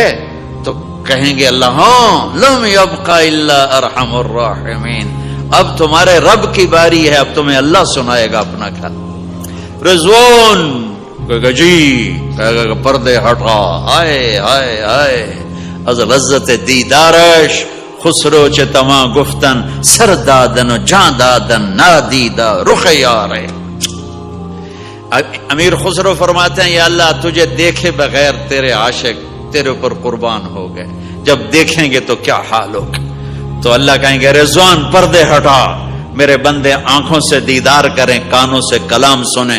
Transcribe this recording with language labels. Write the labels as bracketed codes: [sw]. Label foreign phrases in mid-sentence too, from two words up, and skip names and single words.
[ur] تو کہیں گے اللہ ہاں [ar] لم یبقى الا ارحم الراحمین, [ur] اب تمہارے رب کی باری ہے, اب تمہیں اللہ سنائے گا اپنا خیال. رضوان کہے گا جی, کہے گا پردے ہٹا, ہائے ہائے ہائے [fa] از لذت دیدارش خسرو چه تما گفتن سر دادن و جان دادن نادیدہ رخ یارے. [ur] امیر خسرو فرماتے ہیں یا اللہ تجھے دیکھے بغیر تیرے عاشق تیرے اوپر قربان ہو گئے, جب دیکھیں گے تو کیا حال ہوگا. تو اللہ کہیں گے رضوان پردے ہٹا, میرے بندے آنکھوں سے دیدار کریں, کانوں سے کلام سنیں.